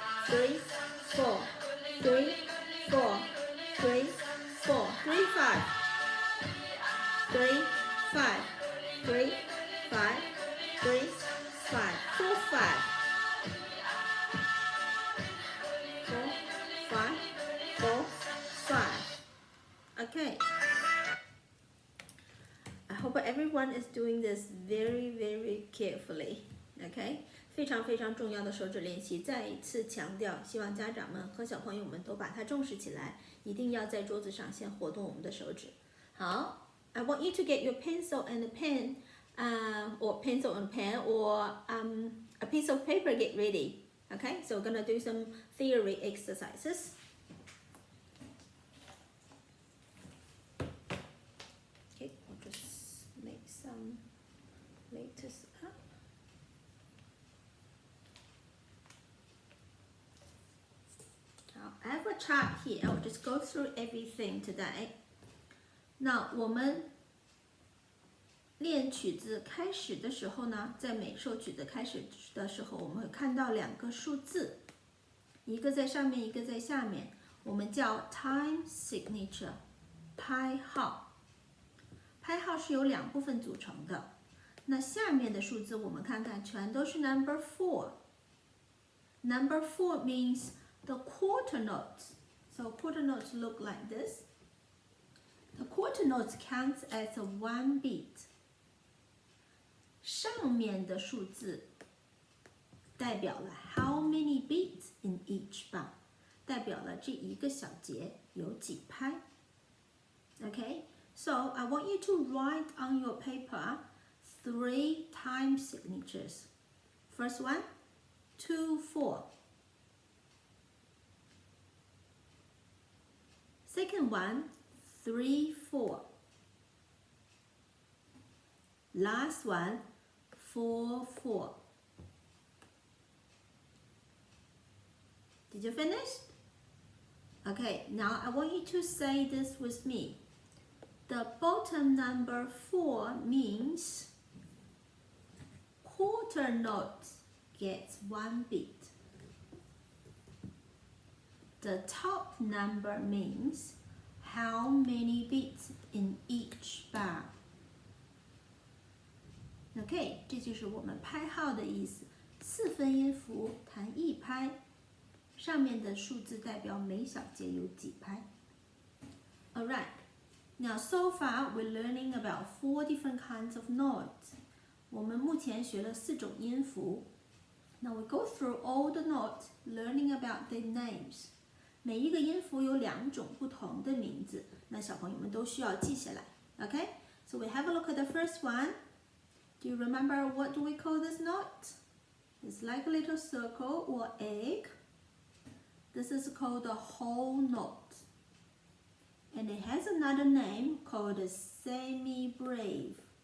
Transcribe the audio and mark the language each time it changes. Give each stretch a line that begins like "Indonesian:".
English: 3, 4, 3, 4, 3, 4, 3, 5, 3, 5, 3, 5, 3, 5, 4, 5, 4, 5, 4, 5. Okay. I hope everyone is doing this very, very carefully. Okay.
Chinese: 非常非常重要的手指练习，再一次强调，希望家长们和小朋友们都把它重视起来，一定要在桌子上先活动我们的手指。
English: 好 ，I want you to get your pencil and a pen, or pencil and pen, or a piece of paper. Get ready. Okay, so we're gonna do some theory exercises. Okay, I'll just make some letters up. I have a chart here. I'll just go through everything today.
Chinese: 那我们练曲子开始的时候呢，在每首曲子开始的时候，我们会看到两个数字，一个在上面，一个在下面，我们叫 time signature， 拍号。拍号是由两部分组成的。那下面的数字我们看看，全都是 number 4。
English: Number 4 means the quarter notes. So quarter notes look like this. The quarter notes counts as a 1 beat.
Chinese: 上面的数字代表了
English: how many beats in each bar.
Chinese: 代表了这一个小节有几拍。
English: Okay, so I want you to write on your paper 3 time signatures. First one, 2, 4. Second one, 3, 4. Last one, 4, 4. Did you finish? Okay, now I want you to say this with me. The bottom number 4 means quarter note gets 1 beat. The top number means how many beats in each bar.
Chinese: OK， 这就是我们拍号的意思。4分音符弹1拍，上面的数字代表每小节有几拍。
English: Alright, now so far we're learning about 4 different kinds of notes.
Chinese: 我们目前学了4种音符。
English: Now we go through all the notes, learning about their names.
Chinese: 每一个音符有2种不同的名字，那小朋友们都需要记下来。
English: Okay, so we have a look at the first one. Do you remember what do we call this note? It's like a little circle or egg. This is called the whole note. And it has another name called a semi-breve.